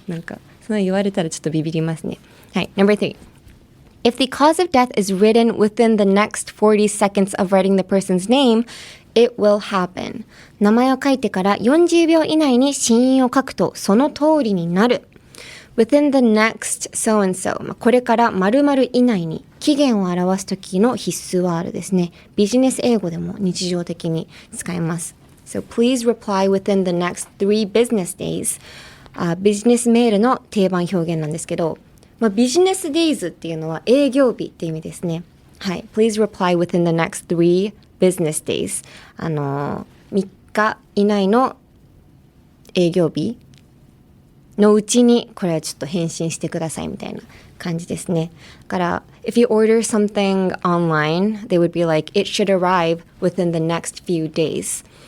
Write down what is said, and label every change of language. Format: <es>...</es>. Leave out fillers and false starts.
<ja>なんかその言われたらちょっとビビりますね。</ja> <en>はい、Number 3. If the cause of death is written within the next 40 seconds of writing the person's name, it will happen.</en> <ja>名前を書いてから40秒以内に死因を書くとその通りになる。</ja> <en>Within the next so and so.</en> <ja>これから〇〇以内に期限を表すときの必須ワードですね。ビジネス英語でも日常的に使います。</ja> <en>So please reply within the next 3 business days.</en> <ja>ビジネスメールの定番表現なんですけど、ビジネス days っていうのは営業日っていう意味ですね。はい。</ja> <en>Please reply within the next 3 business days.</en> <ja>3日以内の営業日のうちにこれはちょっと返信してくださいみたいな感じですね。だから</ja> <en>if you order something online, they would be like, it should arrive within the next few days.</en>